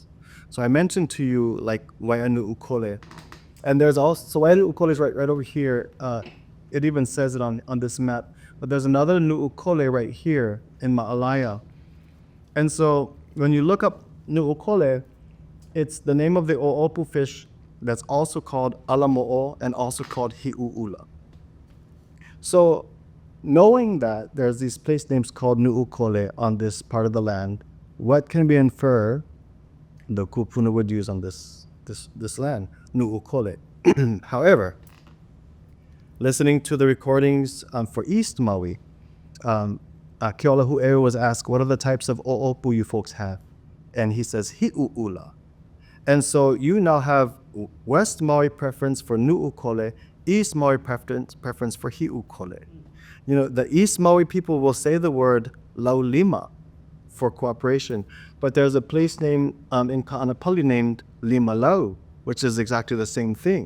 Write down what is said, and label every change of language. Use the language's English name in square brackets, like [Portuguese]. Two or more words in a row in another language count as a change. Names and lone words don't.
[English] So I mentioned to you like Waianu'ukole, and there's also, so Waianu'ukole is right over here. It even says it on this map, but there's another Nu'ukole right here in Ma'alaya. And so when you look up Nu'ukole, it's the name of the ʻOhuʻohu fish that's also called alamo'o and also called hi'u'ula. So knowing that there's these place names called Nu'ukole on this part of the land, what can we infer the kupuna would use on this land? Nu'ukole. However, listening to the recordings for East Maui, Keolahu'eu was asked, what are the types of ʻōʻopu you folks have? And he says, hi'u'ula. And so you now have West Maui preference for nu'ukole, East Maui preference for hi'ukole. The East Maui people will say the word laulima for cooperation, but there's a place name in Ka'anapali named Limalau, which is exactly the same thing.